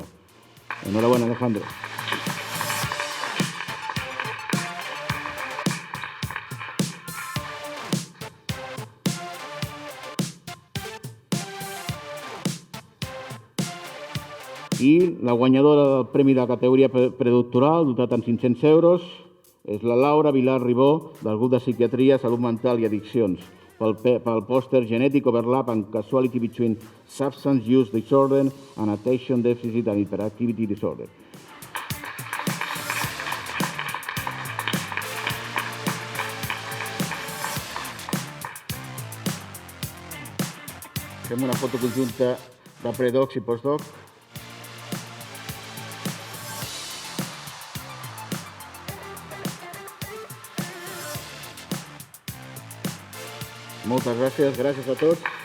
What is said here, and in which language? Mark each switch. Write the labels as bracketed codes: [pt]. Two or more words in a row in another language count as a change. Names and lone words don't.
[es] Enhorabuena, Alejandro. [ca] I la guanyadora del Premi de la categoria predoctoral, dotat amb 500 euros, és la Laura Vilar Ribó, del grup de psiquiatria, salut mental i addiccions, pel pòster Genetic Overlap and Causality Between Substance Use Disorder and Attention Deficit and Hyperactivity Disorder. Fem una foto conjunta de predocs i postdoc. Moltes gràcies, gràcies a tots.